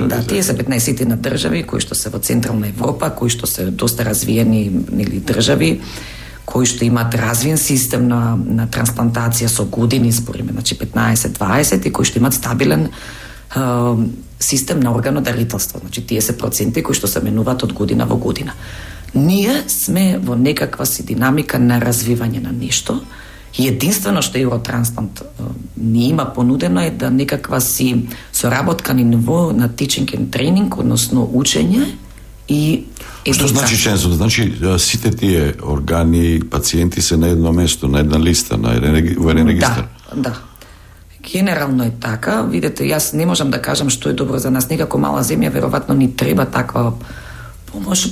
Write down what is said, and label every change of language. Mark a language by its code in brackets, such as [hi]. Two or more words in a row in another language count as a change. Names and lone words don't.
[mk] Да, тие се 15 на држави кои што се во Централна Европа, кои што се доста развиени нели држави, кои што имаат развиен систем на трансплантација со години, збориме, значи 15-20, и кои што имаат стабилен систем на органодарителство. Значи тие се проценти кои што се менуваат од година во година. Ние сме во некаква си динамика на развивање на нешто. И единствено што Евротрансплант ни има понудено е да некаква си соработка на ниво на [en] teaching and training, [mk] односно учење и едукација. Што значи членство? Значи сите тие органи, пациенти се на едно место, на една листа, во еден регистар. Да. Генерално е така. Видете, јас не можам да кажам што е добро за нас. Некако мала земја, веројатно ни треба таква помош.